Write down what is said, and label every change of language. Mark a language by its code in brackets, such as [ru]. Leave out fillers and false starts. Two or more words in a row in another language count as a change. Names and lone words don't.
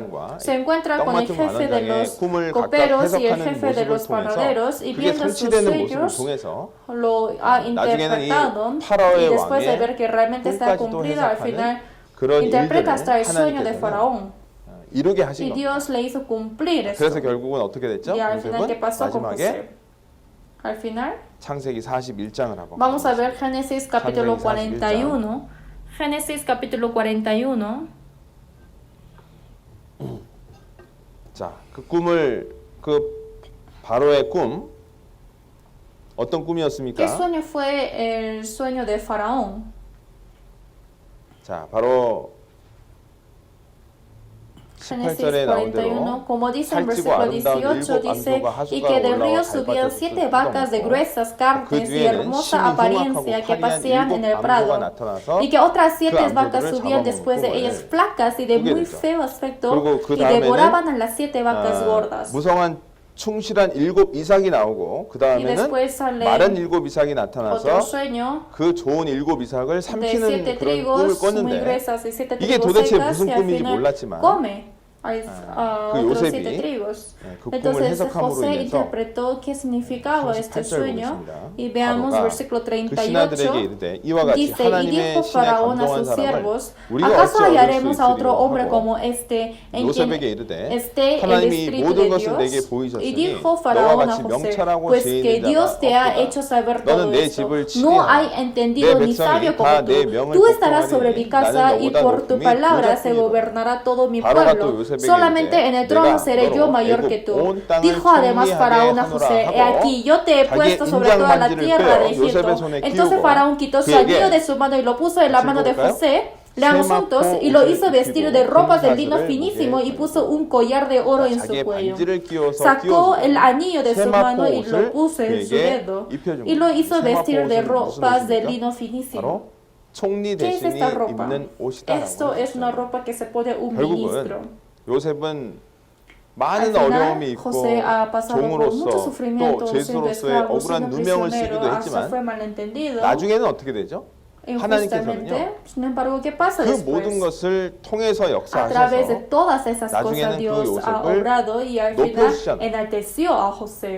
[es] Se encuentra con el jefe de los coperos y el jefe de los panaderos y viendo sus sueños lo ha interpretado y después de ver que realmente está cumplido, al final interpreta hasta el sueño de Faraón. Y Dios le hizo cumplir eso. Y al final, ¿qué pasó con José? Al final, vamos a ver Génesis capítulo 41. Génesis capítulo 41. [ko] 자, 그 꿈을 바로의 꿈 어떤 꿈이었습니까? [es] ¿Qué sueño fue el sueño de Faraón? [ko] 자, 바로 [es] Génesis 41, como dice en versículo 18, dice, y que del río subían 7 vacas de gruesas carnes y hermosa apariencia que pasean en el prado, y que otras 7 vacas subían después de ellas flacas y de muy feo aspecto, y devoraban a las 7 vacas gordas. [ko] 충실한 7 이삭이 나오고 그 다음에는 마른 7 이삭이 나타나서 그 좋은 7 이삭을 삼키는 그런 꿈을 꿨는데 이게 도대체 무슨 꿈인지 몰랐지만 그 요셉이 그 꿈을 해석함으로 인해서 [es] 38절 y veamos versículo 38 [ko] 그 신하들에게 이르되 이와 같이 하나님의 신에 감동한 사람을 우리가 [es] ¿acaso [ko] 어찌 [es] hallaremos a otro [ko] 얻을 수 [es] hombre [ko] 있으리요 [es] como este en quien [ko] 요셉에게 이르되 [es] esté el [ko] 하나님이 [es] espíritu [ko] 모든 [es] de [ko] 것을 내게 [es] Dios? Y [ko] 보이셨으니 [es] dijo [ko] 너와 [es] Faraón a [ko] 같이 [es] José, [ko] 명철하고 [es] pues [ko] 지혜 [es] que [ko] 있는 [es] Dios te ha [ko] 자가 [es] hecho saber [ko] 너는 [es] todo [ko] 내 [es] esto. [ko] 집을 [es] No hay [ko] 치리하라 [es] entendido [ko] 내 [es] ni sabio [ko] 백성이 [es] como [ko] 다 내 [es] tú. [ko] 명을 [es] Tú estarás sobre mi [ko] 복종하리니 [es] casa y [ko] 나는 [es] por tu [ko] 너보다 [es] palabra [ko] 높음이 [es] se gobernará todo mi [ko] 바로가 또 [es] pueblo. [ko] 요셉에게 [es] Solamente en el trono [ko] 내가 [es] seré yo [ko] 너로 [es] mayor que [ko] 애굽 [es] tú. [ko] 온 땅을 [es] Dijo además [ko] 총리하게 [es] Faraón a [ko] 하노라 [es] José, he [ko] 하고 [es] aquí yo te he puesto sobre toda la tierra de Egipto. Entonces Faraón quitó su anillo de su mano y lo puso en la mano de José. Leamos juntos, y lo hizo vestir de ropas de lino finísimo y puso un collar de oro en su cuello. Sacó el anillo de su mano y lo puso en su dedo y lo hizo vestir de ropas de lino finísimo. ¿Qué es esta ropa? Esto es una ropa que se pone un ministro. [ko] 많은 어려움이 있고 종으로서 또 죄수로서의 억울한 누명을 쓰기도 했지만 나중에는 어떻게 되죠? 하나님께서는요 그 모든 것을 통해서 역사하셔서 나중에는 그 요셉을 높여주셨어요.